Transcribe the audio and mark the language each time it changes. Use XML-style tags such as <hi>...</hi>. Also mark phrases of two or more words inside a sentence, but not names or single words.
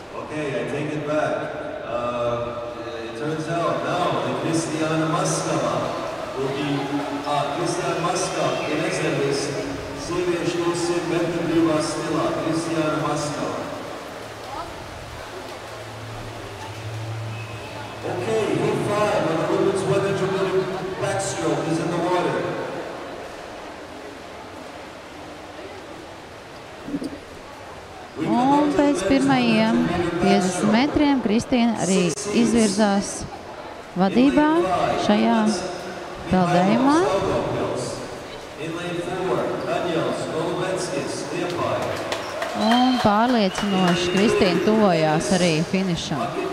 <en>Okay, I take it back. It turns out now that Kristiāna Maskava will be Kristiāna Maskava, Genezeris,</en> <lv>sieviešu 200 metru brīvā stilā,</lv> <en>Kristiāna Maskava. Okay, heat 5 on the women's 100 meter backstroke is in the water.</en> <lv>Un pēc pirmajiem 50 metriem Kristīna arī izvirzās vadībā šajā peldējumā. Un pārliecinoši Kristīna tuvojās arī finišam.</lv>